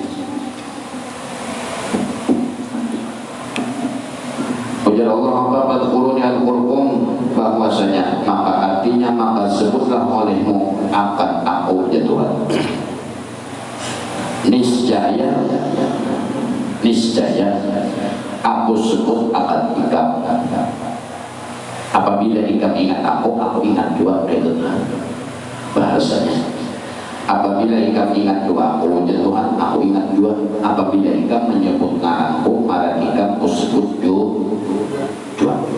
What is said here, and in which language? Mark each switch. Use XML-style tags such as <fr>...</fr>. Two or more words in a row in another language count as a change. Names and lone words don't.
<id>Ujar Allah apa</id> <ar>فاذكروني أذكركم,</ar> <id>bahwasanya maka artinya maka sebutlah olehmu akan aku ya Tuhan.</id> <bjn>Niscaya aku sebut akan ikam. Apabila ikam ingat aku ingat juga. Itu bahasanya. Apabila ikam ingat juga aku ya Tuhan, aku ingat juga. Apabila ikam menyebut ngaranku, maka ikam aku sebut juga.</bjn>